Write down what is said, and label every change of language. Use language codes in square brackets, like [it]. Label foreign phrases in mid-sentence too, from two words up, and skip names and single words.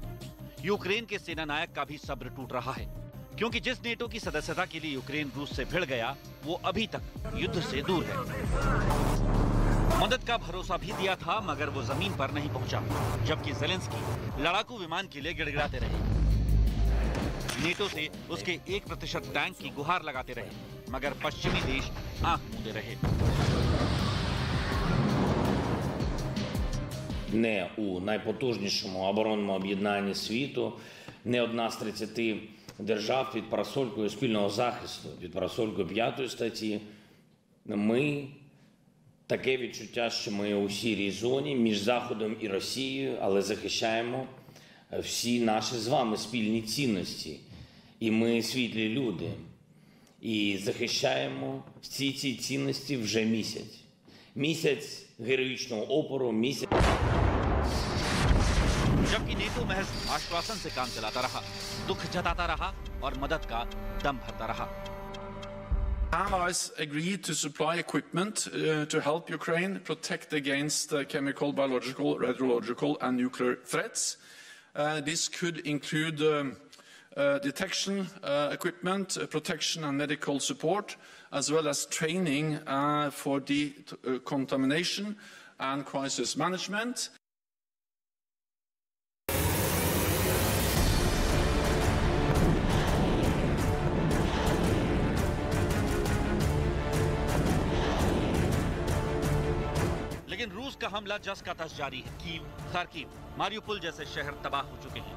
[hi] यूक्रेन के सेना नायक का भी सब्र टूट रहा है, क्योंकि जिस नेटो की सदस्यता के लिए यूक्रेन रूस से भिड़ गया, वो अभी तक युद्ध से दूर है। मदद का भरोसा भी दिया था, मगर वो जमीन पर नहीं पहुंचा, जबकि ज़ेलेंस्की लड़ाकू विमान के लिए गिड़गिड़ाते रहे। नेटो से उसके 1% टैंक की गुहार लगाते रहे, मगर पश्चिमी देश आंख मूंदे रहे। [uk] Не у найпотужнішому оборонному об'єднанні світу, не одна з 30 держав під парасолькою спільного захисту, під парасолькою 5 статті. Ми, таке відчуття, що ми у сірій зоні між Заходом і Росією, але захищаємо всі наші з вами спільні цінності. І ми світлі люди. І захищаємо всі ці цінності вже місяць. Місяць героїчного опору, місяць. [hi] जबकि नेटो महज आश्वासन से काम चलाता रहा, दुख जताता रहा और मदद का दम भरता रहा। [en] Allies agreed to supply equipment to help Ukraine protect against chemical, biological, radiological and nuclear threats. This could include detection equipment, protection and medical support, as well as training for decontamination and crisis management. [hi] लेकिन रूस का हमला जस का तस जारी है। कीव, खार्किव, मारियुपोल जैसे शहर तबाह हो चुके हैं।